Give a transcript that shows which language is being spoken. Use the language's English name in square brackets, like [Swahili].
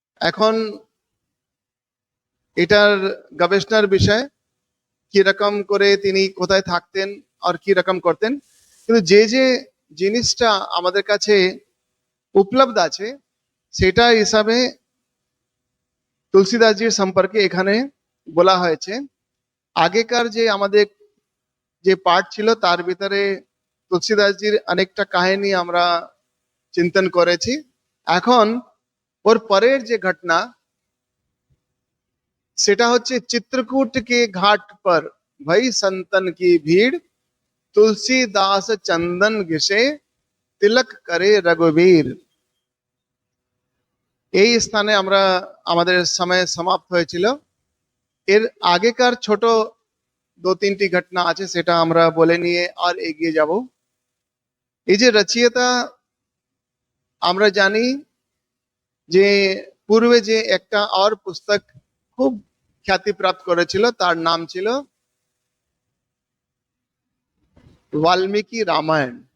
[Bangla] এখন এটার গবেষণার বিষয়, কিরকম করে তিনি কোথায় থাকতেন আর কি রকম করতেন, কিন্তু যে যে জিনিসটা আমাদের কাছে উপলব্ধ আছে, সেটা হিসাবে তুলসীদাসজির সম্পর্কে এখানে বলা হয়েছে। আগেকার যে আমাদের যে পাঠ ছিল, তার ভিতরে তুলসীদাসজির অনেকটা কাহিনী আমরা চিন্তন করেছি। এখন ওর পরের যে ঘটনা, সেটা হচ্ছে [Hindi] চিত্রকূট के घाट पर भई संतन की भीड़, तुलसीदास चंदन घिसे तिलक करे रघुबीर। [Bangla] এই স্থানে আমরা আমাদের সময় সমাপ্ত হয়েছিল। এর আগেকার ছোট দু তিনটি ঘটনা আছে, সেটা আমরা বলে নিয়ে আর এগিয়ে যাব। এই যে রচয়িতা, আমরা জানি যে পূর্বে যে একটা আর পুস্তক খুব খ্যাতি প্রাপ্ত করেছিল, তার নাম ছিল বাল্মীকি রামায়ণ।